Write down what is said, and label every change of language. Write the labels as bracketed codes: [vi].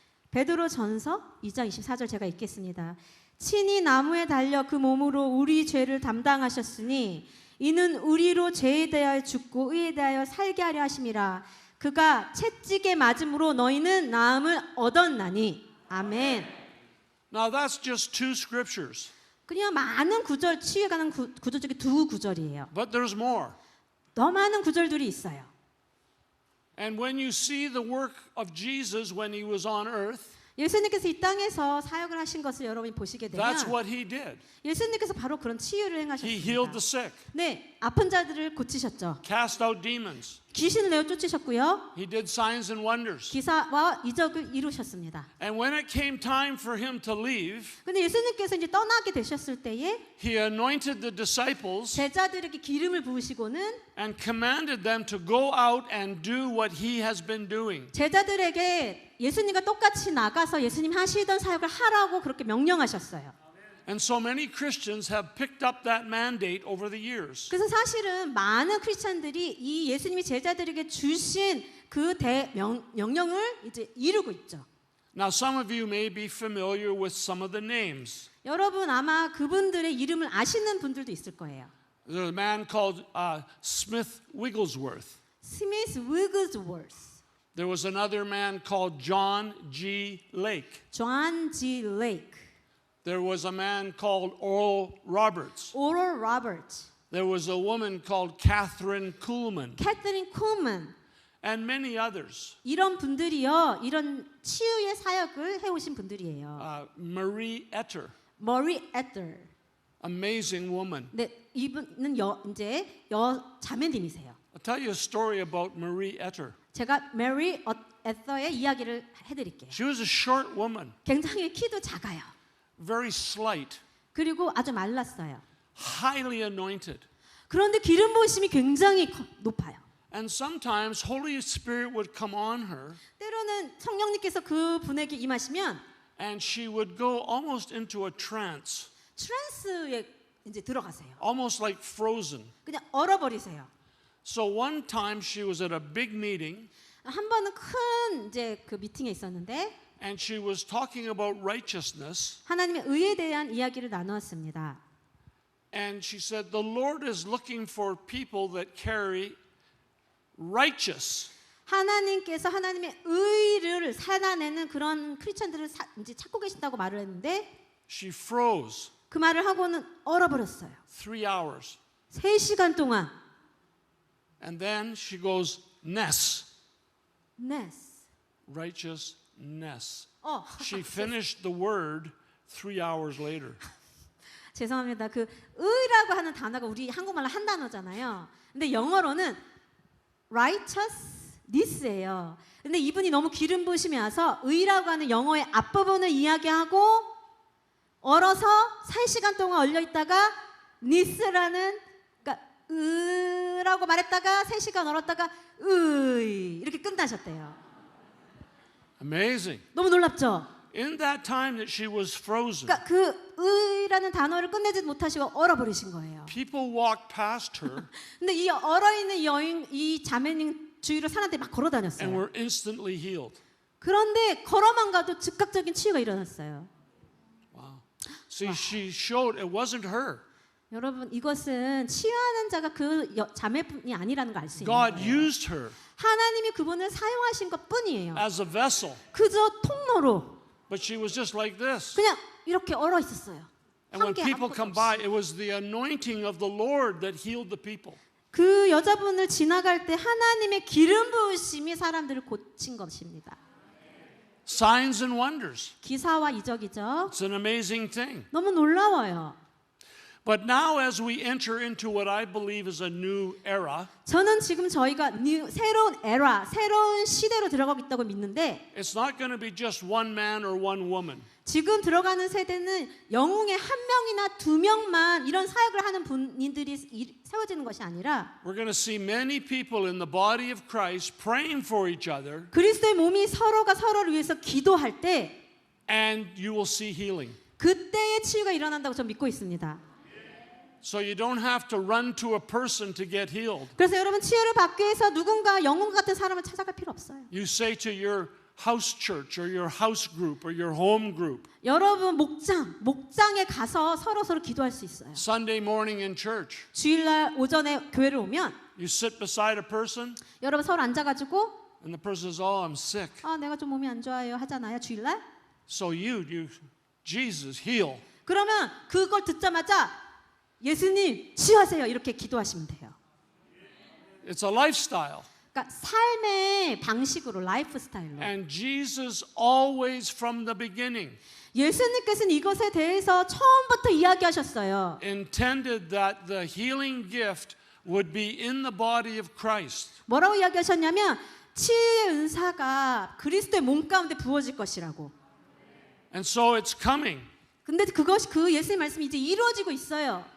[ko] 베드로전서 2장 24절 제가 읽겠습니다. 친히 나무에 달려 그 몸으로 우리 죄를 담당하셨으니 이는 우리로 죄에 대하여 죽고 의에 대하여 살게 하려 하심이라. 그가 채찍에 맞음으로 너희는 나음을 얻었나니. 아멘. [en] Now that's just two scriptures, [ko] 그냥 많은 구절 치유에 관한 구절 중에 두 구절이에요. [en] but there's more. [ko] 더 많은 구절들이 있어요. [en] And when you see the work of Jesus when he was on earth, [ko] 예수님께서 이 땅에서 사역을 하신 것을 여러분이 보시게 되면 [en] that's what he did. [ko] 예수님께서 바로 그런 치유를 [en] He healed [ko] 행하셨습니다. [en] the sick, [ko] 네, 아픈 자들을 고치셨죠. [en] cast out demons. [ko] 귀신을 내어 쫓으셨고요. [en] He did signs and wonders. [ko] 기사와 이적을 이루셨습니다. [en] And when it came time for him to leave, [ko] 근데 예수님께서 이제 떠나게 되셨을 때에 [en] he anointed the disciples [ko] 제자들에게 기름을 부으시고는 [en] and commanded them to go out and do what he has been doing. [ko] 제자들에게 예수님과 똑같이 나가서 예수님 하시던 사역을 하라고 그렇게 명령하셨어요. [en] And so many Christians have picked up that mandate over the years. [ko] 그래서 사실은 많은 크리스찬들이 이 예수님이 제자들에게 주신 그 명령을 이제 이루고 있죠. [en] Now some of you may be familiar with some of the names. [ko] 여러분 아마 그분들의 이름을 아시는 분들도 있을 거예요. [en] There's a man called Smith Wigglesworth. [ko] 스미스 위그즈워스, [en] There was another man called John G. Lake. [ko] 존 G. 레이크, [en] There was a man called Oral Roberts. [ko] 오럴 로버트, [en] There was a woman called Catherine Kuhlman, [ko] 캐서린 쿨먼, [en] and many others. [ko] 이런 분들이요, 이런 치유의 사역을 해오신 분들이에요. [en] Marie Etter, [ko] 머리 에터, [en] amazing woman. [ko] 네, 이분은 이제 자매님이세요. [en] I'll tell you a story about Marie Etter. [ko] 제가 메리 에터의 이야기를 해드릴게요. [en] She was a short woman, [ko] 굉장히 키도 작아요. [en] very slight, [ko] 그리고 아주 말랐어요. [en] highly anointed. [ko] 그런데 기름 부으심이 굉장히 높아요. [en] And sometimes Holy Spirit would come on her [ko] 때로는 성령님께서 그 분에게 임하시면 [en] and she would go almost into a trance, [ko] 트랜스에 이제 들어가세요. [en] almost like frozen. [ko] 그냥 얼어버리세요. [en] So one time she was at a big meeting [ko] 한 번은 큰 이제 그 미팅에 있었는데 [en] and she was talking about righteousness [ko] 하나님의 의에 대한 이야기를 나누었습니다. [en] and she said the Lord is looking for people that carry righteous. [ko] 하나님께서 하나님의 의를 살아내는 그런 크리스천들을 이제 찾고 계신다고 말을 했는데 [en] She froze [ko] 그 말을 하고는 얼어버렸어요. [en] 3 hours. [ko] 3시간 동안. [en] And then she goes, ness, Ness. righteousness. 어, She finished the word 3 hours later. [ko] 죄송합니다. 그 의라고 하는 단어가 우리 한국말로 한 단어잖아요. 근데 영어로는 righteousness예요. 근데 이분이 너무 기름 부으심이 와서 의라고 하는 영어의 앞부분을 이야기하고 얼어서 3시간 동안 얼려 있다가 ness라는 그러니까 의라고 말했다가 3시간 얼었다가 의 이렇게 끝나셨대요. [en] Amazing. [ko] 너무 놀랍죠? [en] In that time that she was frozen, [ko] 그러니까 그 의라는 단어를 끝내지 못하시고 얼어버리신 거예요. [en] people walked past her [ko] 근데 이 얼어있는 여인, 이 자매님 주위로 사람들이 막 [en] and [ko] 걸어다녔어요. [en] were instantly healed. [ko] 그런데 걸어만 가도 즉각적인 치유가 일어났어요. [en] Wow. See, she showed it wasn't her. [ko] 여러분 이것은 치유하는 자가 그 자매뿐이 아니라는 걸 알 수 있는 [en] God [ko] 거예요. [en] used her [ko] 하나님이 그분을 사용하신 것뿐이에요. [en] as a vessel, [ko] 그저 통로로 [en] but she was just like this. [ko] 그냥 이렇게 얼어 있었어요. [en] And when [ko] 한 개 [en] people [ko] 아무것도 [en] come [ko] 없이. [en] by, it was the anointing of the Lord that healed the people. [ko] 그 여자분을 지나갈 때 하나님의 기름 부으심이 사람들을 고친 것입니다. [en] Signs and wonders. [ko] 기사와 이적이죠. [en] It's an amazing thing. [ko] 너무 놀라워요. [en] But now, as we enter into what I believe is a new era, [ko] 저는 지금 저희가 새로운 에라, 새로운 시대로 들어가고 있다고 믿는데 [en] it's not going to be just one man or one woman. [ko] 지금 들어가는 세대는 영웅의 한 명이나 두 명만 이런 사역을 하는 분들이 세워지는 것이 아니라 [en] We're going to see many people in the body of Christ praying for each other, [ko] 그리스도의 몸이 서로가 서로를 위해서 기도할 때 [en] and you will see healing. [ko] 그때의 치유가 일어난다고 저는 믿고 있습니다. [en] So you don't have to run to a person to get healed. [ko] 그래서 여러분 치유를 받기 위해서 누군가 영웅 같은 사람을 찾아갈 필요 없어요. [en] You say to your house church or your house group or your home group, [ko] 여러분 목장에 가서 서로 기도할 수 있어요. [en] Sunday morning in church, [ko] 주일날 오전에 교회를 오면 [en] you sit beside a person [ko] 여러분 서로 앉아가지고 [en] and the person says, "Oh, I'm sick." [ko] 내가 좀 몸이 안 좋아요 하잖아요 주일날. [en] So Jesus, heal. [ko] 그러면 그걸 듣자마자 예수님 치유하세요 이렇게 기도하시면 돼요. [en] It's a lifestyle. [ko] 그러니까 삶의 방식으로 라이프 스타일로. [en] And Jesus always from the beginning [ko] 예수님께서는 이것에 대해서 처음부터 이야기하셨어요. [en] intended that the healing gift would be in the body of Christ. [ko] 뭐라고 이야기하셨냐면 치유의 은사가 그리스도의 몸 가운데 부어질 것이라고. [en] And so it's coming. [ko] 근데 그것이 그 예수의 말씀이 이제 이루어지고 있어요.